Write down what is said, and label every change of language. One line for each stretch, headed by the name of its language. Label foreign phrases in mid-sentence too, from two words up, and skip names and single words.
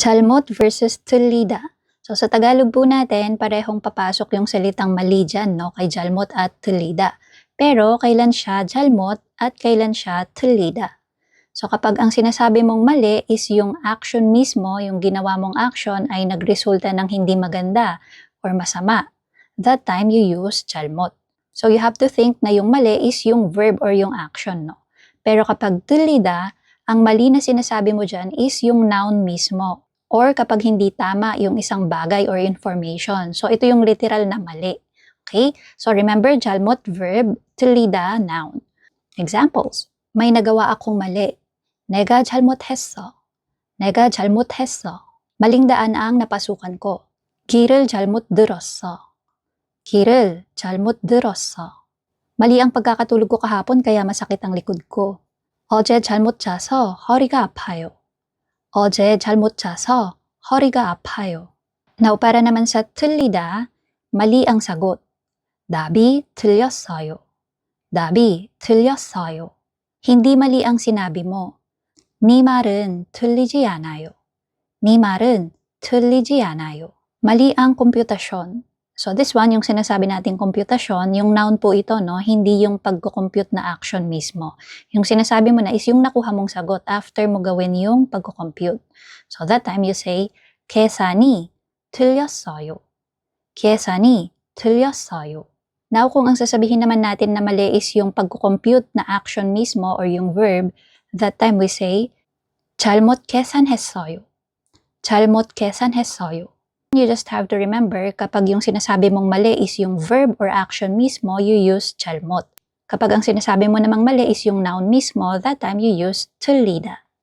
Korean: 잘못 versus 틀리다.
Filipino: So sa Tagalog po natin, parehong papasok yung salitang mali dyan, no? Kay 잘못 at 틀리다. Pero kailan siya 잘못 at kailan siya 틀리다. So kapag ang sinasabi mong mali is yung action mismo, yung ginawa mong action ay nagresulta ng hindi maganda or masama,
English: that time you use 잘못. So you have to think
Filipino: na yung mali
English: is yung verb or yung action, no?
Filipino: Pero kapag 틀리다, ang mali na sinasabi mo dyan is yung noun mismo. Or kapag hindi tama yung isang bagay or information. So ito yung literal na mali.
English: Okay? So remember,
Korean: 잘못 verb, 틀리다 noun.
English: Examples.
Filipino: May nagawa akong mali.
Korean: 내가 잘못했어. 내가 잘못했어.
Filipino: Maling daan ang napasukan ko.
Korean: 길을 잘못 들었어. 길을 잘못 들었어.
Filipino: Mali ang pagkakatulog ko kahapon kaya masakit ang likod ko.
Korean: 어제 잘못 자서 허리가 아파요. 어제 잘못 자서 허리가 아파요.
Filipino: Now, para naman sa 틀리다, mali ang sagot.
Korean: 답이 틀렸어요. 답이 틀렸어요.
Filipino: Hindi mali ang sinabi mo.
Korean: 네 말은 틀리지 않아요. 네 말은 틀리지 않아요.
Filipino: Mali ang komputasyon.
English: So this one,
Filipino: yung sinasabi nating komputasyon, yung noun po ito, no? Hindi yung pagko-compute na action mismo. Yung sinasabi mo na is yung nakuha mong sagot after mo gawin yung pagko-compute.
English: So that time you say,
Korean: 계산이 틀렸어요. 계산이 틀렸어요.
Filipino: Now, kung ang sasabihin naman natin na mali is yung pagko-compute na action mismo or yung verb,
English: that time we say,
Korean: 잘못 계산했어요. 잘못 계산했어요.
English: You just have to remember,
Filipino: kapag yung sinasabi mong mali is yung verb or action mismo,
English: you use
Filipino: 잘못. Kapag ang sinasabi mo namang mali is yung noun mismo,
English: that time you use 틀리다.